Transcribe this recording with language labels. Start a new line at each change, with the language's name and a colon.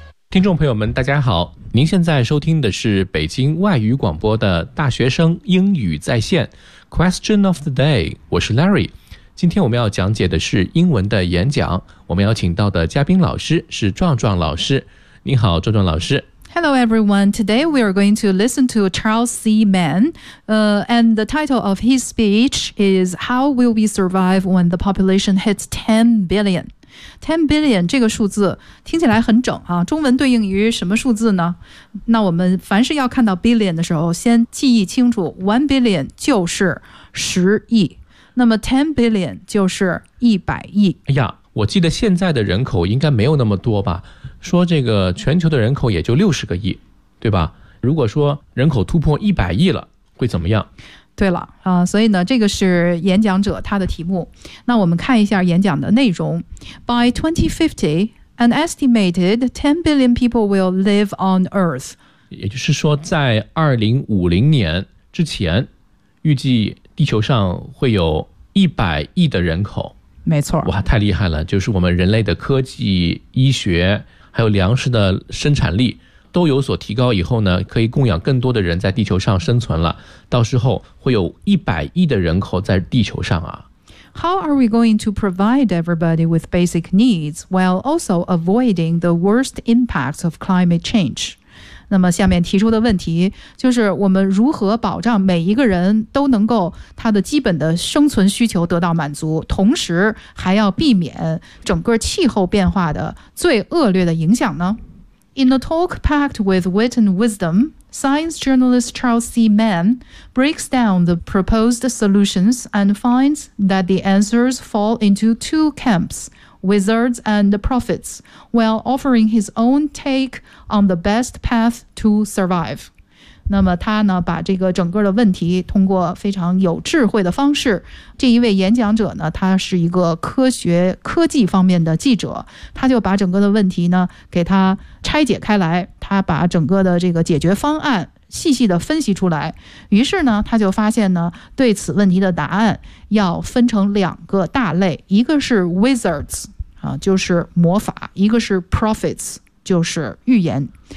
Chinese: 听众朋友们大家好，您现在收听的是北京外语广播的大学生英语在线
English: Question of the day，
Chinese: 我是 Larry。今天我们要讲解的是英文的演讲，我们要请到的嘉宾老师是壮壮老师。你好壮壮老师。
English: Hello everyone, today we are going to listen to Charles C. Mann, and the title of his speech is How Will We Survive When the Population Hits 10 Billion?
Chinese: 10 billion 这个数字听起来很整啊，中文对应于什么数字呢？那我们凡是要看到 billion 的时候，先记忆清楚 1 billion 就是10亿，那么10 billion 就是100亿。哎呀，我记得现在的人口应该没有那么多吧？说这个全球的人口也就60亿，对吧？如果说人口突破100亿了，会怎么样？对了，所以呢，这个是演讲者他的题目。那我们看一下演讲的内容。
English: By 2050, an estimated 10 billion people will live on Earth.
Chinese: 也就是说，在2050年之前，预计地球上会有100亿的人口。没错。哇，太厉害了，就是我们人类的科技、医学，还有粮食的生产力都有所提高以后呢，可以供养更多的人在地球上生存了，到时候会有100亿的人口在地球上啊。
English: How are we going to provide everybody with basic needs while also avoiding the worst impacts of climate change?
Chinese: 那么下面提出的问题就是我们如何保障每一个人都能够他的基本的生存需求得到满足，同时还要避免整个气候变化的最恶劣的影响呢？
English: In a talk packed with wit and wisdom, science journalist Charles C. Mann breaks down the proposed solutions and finds that the answers fall into two camps, wizards and prophets, while offering his own take on the best path to survive.
Chinese: 那么他呢，把这个整个的问题通过非常有智慧的方式，这一位演讲者呢，他是一个科学科技方面的记者，他就把整个的问题呢给他拆解开来，他把整个的这个解决方案细细的分析出来，于是呢他就发现呢，对此问题的答案要分成两个大类，一个是 wizards 啊，就是魔法，一个是 prophets 就是预言。